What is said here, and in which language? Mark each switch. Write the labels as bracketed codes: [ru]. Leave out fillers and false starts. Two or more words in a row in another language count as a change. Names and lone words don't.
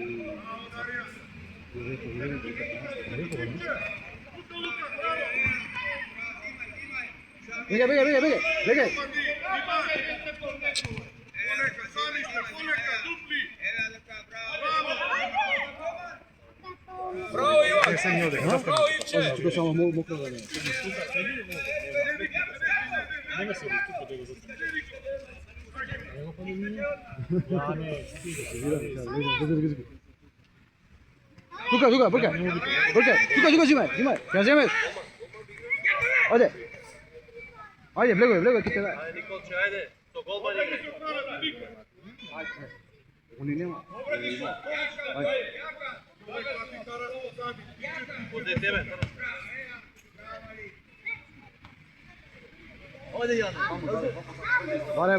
[mk] Bregaj. Bravo, Ivan. Bravo, Ivče. Тука само мокро да не. Нема се тука да го затворим. Него па не. Тука, бркай. Тука, žimaj. Kaj žimaj? Ajde, bregaj, ti te daj. Ајде Николче, ајде. Со голман играј. Они нема. Оде тебе. Оде Јане.